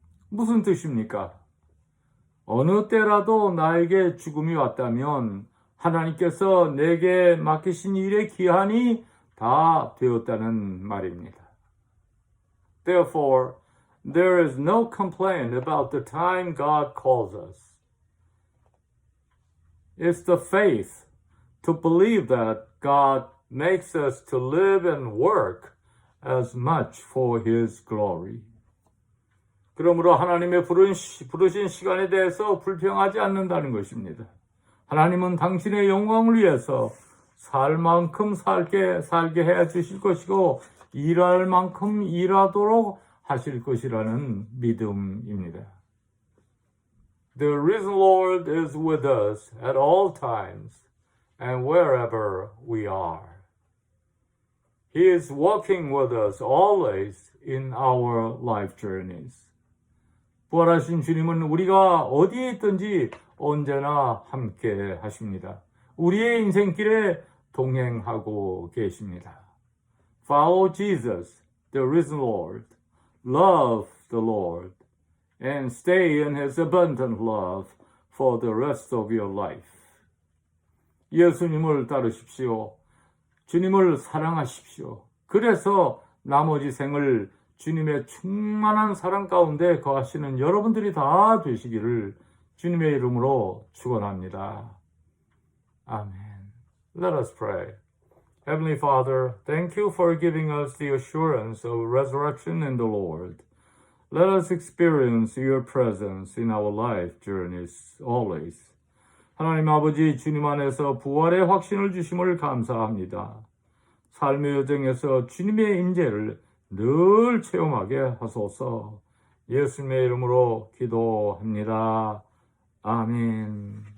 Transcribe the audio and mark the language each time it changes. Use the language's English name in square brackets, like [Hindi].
[Korean] 무슨 뜻입니까? 어느 때라도 나에게 죽음이 왔다면 하나님께서 내게 맡기신 일의 기한이 다 되었다는 말입니다. [English] Therefore, there is no complaint about the time God calls us. It's the faith to believe that God makes us to live and work as much for His glory. [Korean] 그러므로 하나님의 부르신 시간에 대해서 불평하지 않는다는 것입니다. 하나님은 당신의 영광을 위해서 살 만큼 살게 해 주실 것이고 일할 만큼 일하도록 하실 것이라는 믿음입니다. [English] The risen Lord is with us at all times and wherever we are. He is walking with us always in our life journeys. [Korean] 부활하신 주님은 우리가 어디에 있든지 언제나 함께 하십니다. 우리의 인생길에 동행하고 계십니다. [English] Follow Jesus, the risen Lord. Love the Lord. And stay in His abundant love for the rest of your life. [Korean] 예수님을 따르십시오. 주님을 사랑하십시오. 그래서 나머지 생을 주님의 충만한 사랑 가운데 거하시는 여러분들이 다 되시기를 주님의 이름으로 축원합니다. [English] 아멘. Let us pray. Heavenly Father, thank you for giving us the assurance of resurrection in the Lord. Let us experience your presence in our life journeys always. [Korean] 하나님 아버지, 주님 안에서 부활의 확신을 주심을 감사합니다. 삶의 여정에서 주님의 임재를 늘 체험하게 하소서. 예수님의 이름으로 기도합니다. 아멘.